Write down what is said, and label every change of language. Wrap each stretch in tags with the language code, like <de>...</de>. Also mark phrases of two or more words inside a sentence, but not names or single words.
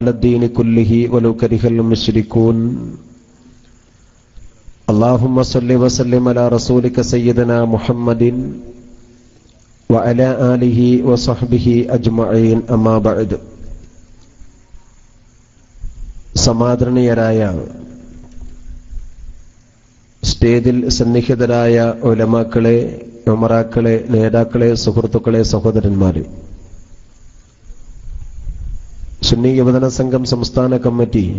<ar>الدين كله ولو كره المشركون اللهم صل وسلم على رسولك سيدنا محمد وعلى آله وصحبه أجمعين أما بعد.</ar> <ml>സമാദരണീയരായ സ്റ്റേജിൽ സന്നിഹിതരായ ഉലമാക്കളെ, ഉമറാക്കളെ, നേതാക്കളെ, സുഹൃത്തുക്കളെ, സഹോദരന്മാരെ, സുന്നി യുവജന സംഘം സംസ്ഥാന കമ്മിറ്റി</ml>